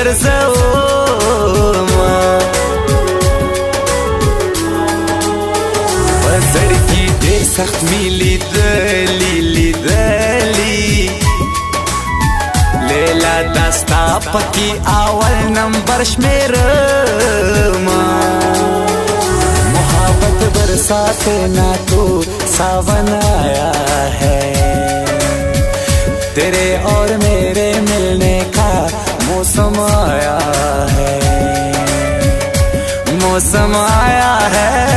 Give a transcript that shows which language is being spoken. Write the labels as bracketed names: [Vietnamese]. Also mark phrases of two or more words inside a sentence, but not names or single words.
[Pashto] ګرځومه په زړګي ډېر سخت مې لیدلي لیدلي لیلا دا ستا پکې اول نمبر شمېرمه [Hindi] बरसात ना तो सावन आया है तेरे और मेरे मिलने का मौसम आया है मौसम आया है